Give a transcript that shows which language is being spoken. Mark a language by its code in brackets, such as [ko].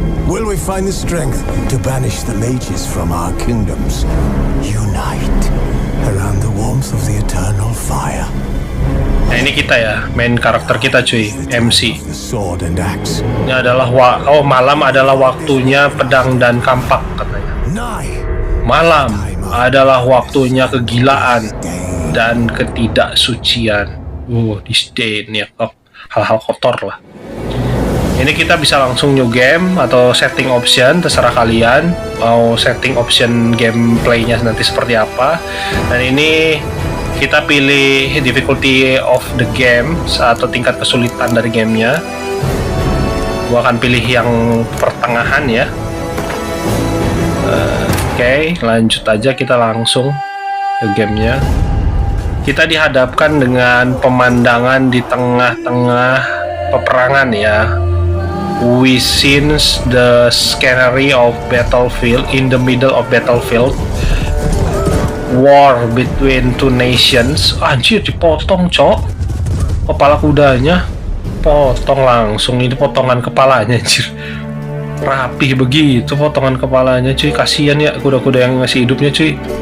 [en] Will we find the strength to banish the mages from our kingdoms? Unite around the warmth of the eternal fire. [id] Nah, ini kita ya, main karakter kita, cuy, MC. Ini adalah malam adalah waktunya pedang dan kampak, katanya. Malam adalah waktunya kegilaan dan ketidaksucian. Disdain ya, hal-hal kotor lah. Ini kita bisa langsung new game atau setting option, terserah kalian mau setting option gameplaynya nanti seperti apa. Dan ini kita pilih [en] difficulty of the game [id] atau tingkat kesulitan dari gamenya. Gua akan pilih yang pertengahan ya. Oke, lanjut aja, kita langsung ke gamenya. Kita dihadapkan dengan pemandangan di tengah-tengah peperangan ya. [en] We scenes the scenery of battlefield, in the middle of battlefield. War between two nations. [id] Anjir, dipotong, cok. Kepala kudanya potong langsung, ini potongan kepalanya, anjir. Rapih begitu potongan kepalanya, cuy. Kasian ya kuda-kuda yang masih hidupnya, cuy.